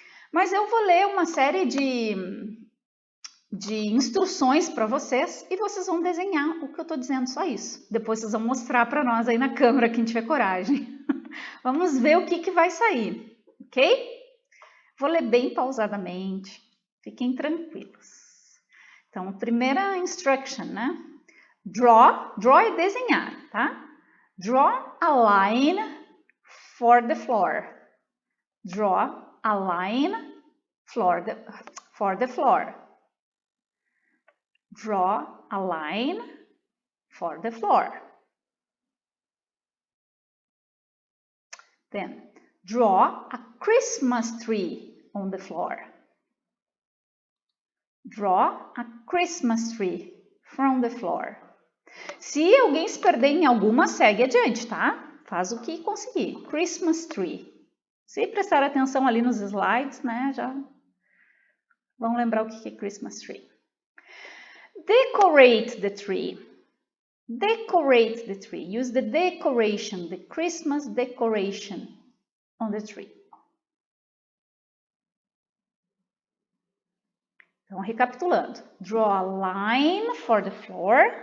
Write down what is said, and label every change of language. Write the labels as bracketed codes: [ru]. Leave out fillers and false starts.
[pt] Mas eu vou ler uma série de instruções para vocês e vocês vão desenhar o que eu estou dizendo, só isso. Depois vocês vão mostrar para nós aí na câmera, quem tiver coragem. Vamos ver o que vai sair, ok? Vou ler bem pausadamente, fiquem tranquilos. Então, primeira instruction, né? Draw é desenhar, tá? [en] Draw a line for the floor. Draw a line for the floor. Draw a line for the floor. Then, draw a Christmas tree on the floor. Draw a Christmas tree from the floor. [pt] Se alguém se perder em alguma, segue adiante, tá? Faz o que conseguir. Christmas tree. Se prestar atenção ali nos slides, né, já vão lembrar o que é Christmas tree. [en] Decorate the tree. Decorate the tree. Use the decoration, the Christmas decoration on the tree. [pt] Então, recapitulando. [en] Draw a line for the floor.